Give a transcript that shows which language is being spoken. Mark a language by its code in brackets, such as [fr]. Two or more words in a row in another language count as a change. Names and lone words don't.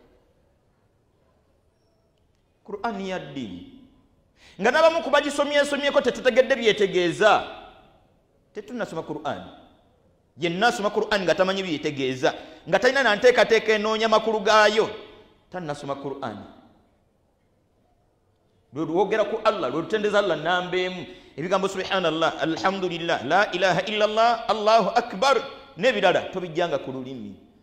[lg] Qur'ani ya ddiini nga n'abamu kubagisomyesomyeko tetutegedde byetegeeza tetunnasoma Qur'ani yenna asoma Qur'ani nga tamanyi byetegeeza nga talina nanteekateeka enoonya makulu gaayo tannasoma Qur'ani lwe lwogera ku Allah lwe lutendeza Allah nambeemu ebigambo [ar] سبحان الله الحمد لله لا إله إلا الله الله أكبر [lg] n'ebirala tobijjanga ku lulimi